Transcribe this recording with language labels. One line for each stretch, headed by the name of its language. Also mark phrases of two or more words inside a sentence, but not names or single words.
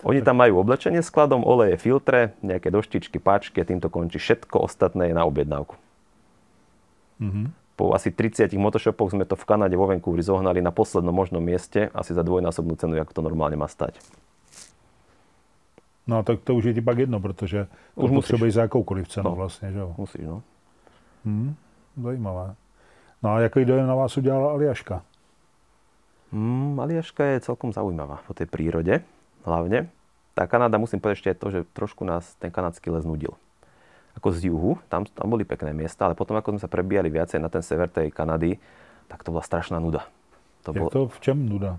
Slovak: Oni tam majú oblečenie skladom, oleje, filtre, nejaké doštičky, páčky a týmto končí. Všetko ostatné je na objednávku. Po asi 30 motoshopoch sme to v Kanade vo Vancouveri zohnali na poslednom možnom mieste, asi za dvojnásobnú cenu, ako to normálne má stať.
Czech: No tak to už je ti pak jedno, protože už potřebuješ za jakoukoliv cenu vlastně, že jo? Musíš, no. Zajímavé. No a jaký dojem na vás udělala Aljaška?
Slovak: Aljaška je celkom zaujímavá po tej prírode. Hlavne. Tá Kanada, musím povedať ešte aj to, že trošku nás ten kanadský les nudil. Ako z juhu, tam boli pekné miesta, ale potom ako sme sa prebíjali viacej na ten sever tej Kanady, tak to bola strašná nuda.
Czech: To v čem nuda?